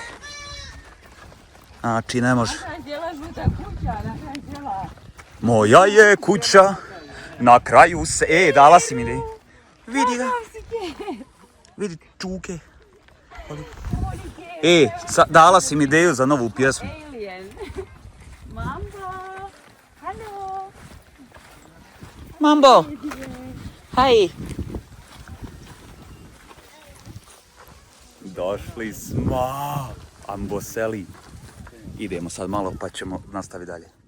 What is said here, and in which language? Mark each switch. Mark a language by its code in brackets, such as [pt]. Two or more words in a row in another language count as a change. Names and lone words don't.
[bs] Znači ne može. Anđela žuta kuća, Anđela. Moja je kuća, na kraju se... dala si mi ide. Vidi ga. Vidi čuke. Dala si mi ideju za novu pjesmu. Alien. Mambo. Halo. Mambo. Hej. Došli smo. Amboseli. Idemo sad malo pa ćemo nastaviti dalje.